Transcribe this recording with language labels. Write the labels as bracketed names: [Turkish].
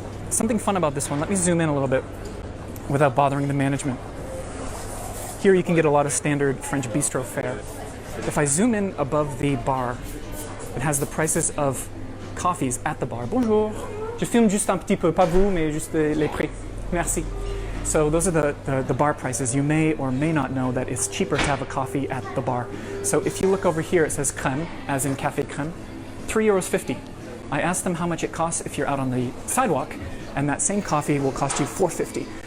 [English] Something fun about this one. Let me zoom in a little bit without bothering the management. Here you can get a lot of standard French bistro fare. If I zoom in above the bar, it has the prices of coffees at the bar. [French] Bonjour. Je filme juste un petit peu, pas vous, mais juste les prix. Merci. [English] So those are the bar prices. You may or may not know that it's cheaper to have a coffee at the bar. So if you look over here, it says crème, as in café crème, €3.50. I asked them how much it costs if you're out on the sidewalk, and that same coffee will cost you €4.50.